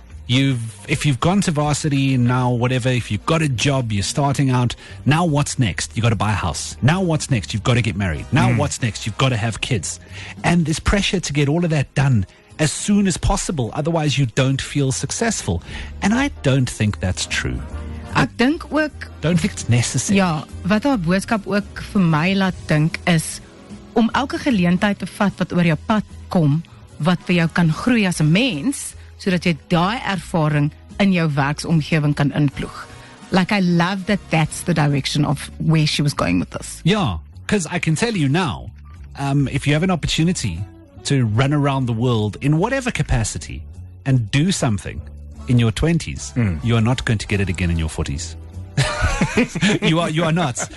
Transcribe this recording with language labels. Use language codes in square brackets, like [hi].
[en] If you've gone to varsity now, whatever, if you've got a job, you're starting out, now what's next? You got to buy a house. Now what's next? You've got to get married. Now what's next? You've got to have kids. And there's pressure to get all of that done as soon as possible. Otherwise you don't feel successful. And I don't think that's true. [af] Ek dink ook, [en] don't think it's necessary. [af] Ja, wat haar boodskap ook vir my laat dink is om elke geleentheid te vat wat oor jou pad kom, wat vir jou kan groei as 'n mens, sodat jy daai ervaring in jou werksomgewing kan inploeg. [en] Like, I love that that's the direction of where she was going with this. Yeah, because I can tell you now, if you have an opportunity to run around the world in whatever capacity and do something in your 20s, you are not going to get it again in your 40s. You are not.